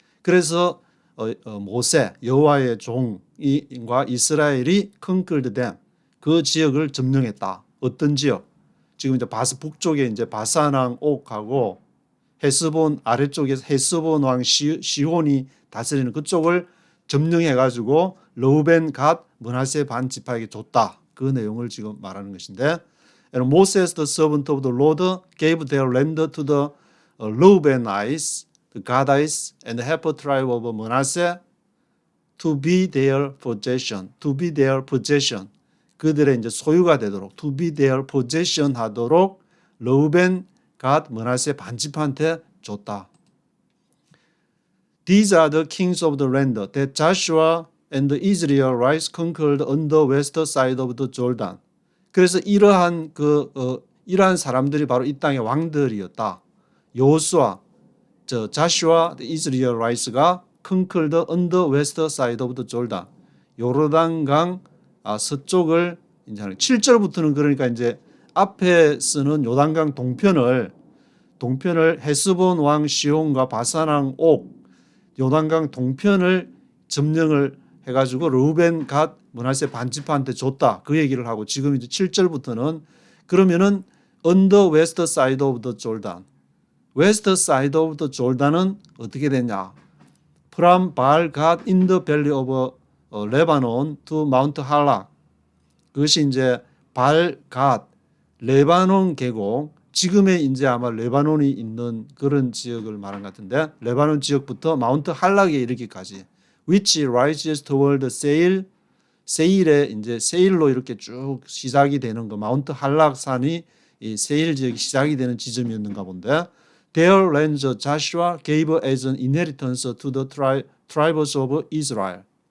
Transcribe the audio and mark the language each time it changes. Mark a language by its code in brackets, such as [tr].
[ko] 그래서 모세, 여호와의 종과 이스라엘이 [en] conquered them, [ko] 그 지역을 점령했다. 어떤 지역? 지금 이제 북쪽에 이제 바산왕 옥하고 헤스본 아래쪽에 헤스본 왕 시혼이 다스리는 그쪽을 점령해가지고 르우벤, 갓, 므낫세 반 지파에게 줬다. 그 내용을 지금 말하는 것인데, [en] And Moses, the servant of the Lord, gave their land to the Reubenites, the Gadites, and the half tribe of Manasseh to be their possession. To be their possession. [ko] 그들의 이제 소유가 되도록, [en] to be their possession [ko] 하도록 르우벤, 갓, 므낫세 반지파한테 줬다. [en] These are the kings of the land that Joshua and the Israelites conquered on the west side of the Jordan. [ko] 그래서 이러한 사람들이 바로 이 땅의 왕들이었다. [en] 여호수아, 자슈아, 이스라엘라이스가 conquered on the west side of the Jordan. [ko] 요르단강 서쪽을 이제 7절부터는 그러니까 이제 앞에 쓰는 요단강 동편을 헤스본 왕 시온과 바산 왕 옥, 요단강 동편을 점령을 해가지고 르우벤, 갓, 므낫세 반지파한테 줬다. 그 얘기를 하고 지금 이제 7절부터는 그러면은 [en] on the west side of the Jordan. west side of the Jordan [ko] 은 어떻게 되냐? [en] From Baal Gad in the valley of Lebanon to Mount Halak. [ko] 그것이 이제 발 갓 레바논 계곡, 지금의 이제 아마 레바논이 있는 그런 지역을 말한 것 같은데, 레바논 지역부터 마운트 할락에 이르기까지, [en] which rises toward Seir, [ko] 세일에 이제 세일로 이렇게 쭉 시작이 되는 거, 마운트 할락 산이 이 세일 지역이 시작이 되는 지점이었는가 본데, [en] their lands Joshua gave as an inheritance to the tribes of Israel.